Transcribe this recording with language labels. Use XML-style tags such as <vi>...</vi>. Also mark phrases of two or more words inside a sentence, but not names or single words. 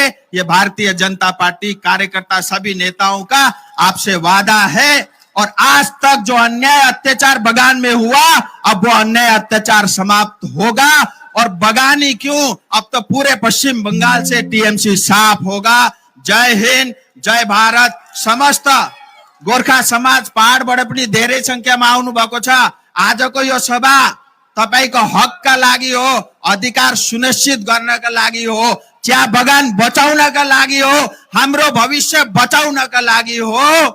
<hi>ये भारतीय जनता पार्टी कार्यकर्ता सभी नेताओं का आपसे वादा है। और आज तक जो अन्याय अत्याचार बगान में हुआ, अब वो अन्याय अत्याचार समाप्त होगा। और बगान ही क्यों, अब तो पूरे पश्चिम बंगाल से टीएमसी साफ होगा। जय हिंद, जय भारत।</hi> <ne>समस्त गोर्खा समाज पहाड़ बडपनी धेरै संख्यामा आउनु भएको छ। आजको यो सभा तपाईको हकका लागि हो, अधिकार सुनिश्चित गर्नका लागि हो, चिया बगान बचाउनका लागि हो, हाम्रो भविष्य बचाउनका लागि हो।</ne>